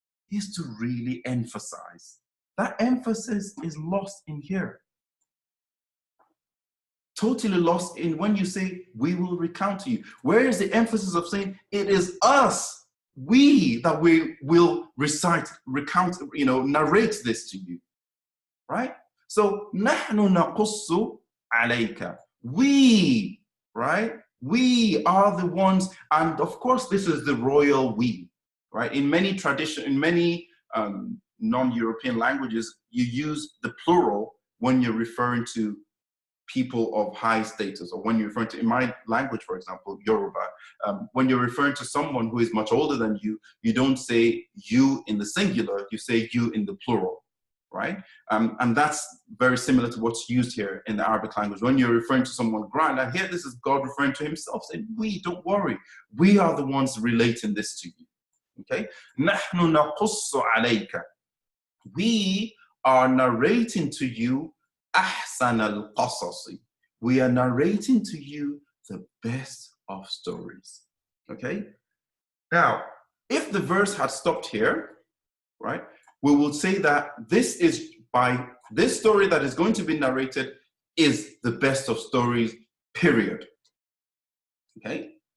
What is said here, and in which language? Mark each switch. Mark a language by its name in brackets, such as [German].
[English] Is to really emphasize. That emphasis is lost in here. Totally lost in when you say, we will recount to you. Where is the emphasis of saying, it is us, we, that we will recount, you know, narrate this to you. Right? [Arabic] So, نَحْنُ نَقُصُّ عَلَيْكَ. [English] We, right? We are the ones, and of course this is the royal we. Right? In many non-European languages, you use the plural when you're referring to people of high status, or when you're referring to, in my language, for example, Yoruba, when you're referring to someone who is much older than you, you don't say you in the singular, you say you in the plural, right? And that's very similar to what's used here in the Arabic language. When you're referring to someone grand, and here this is God referring to himself, saying, we, don't worry, we are the ones relating this to you. [Arabic] Okay, نحن نقص عليك. [English] We are narrating to you [Arabic] أحسن القصص. [English] We are narrating to you the best of stories. Okay. Now, if the verse had stopped here, right, we will say that this story that is going to be narrated is the best of stories. Period. Okay?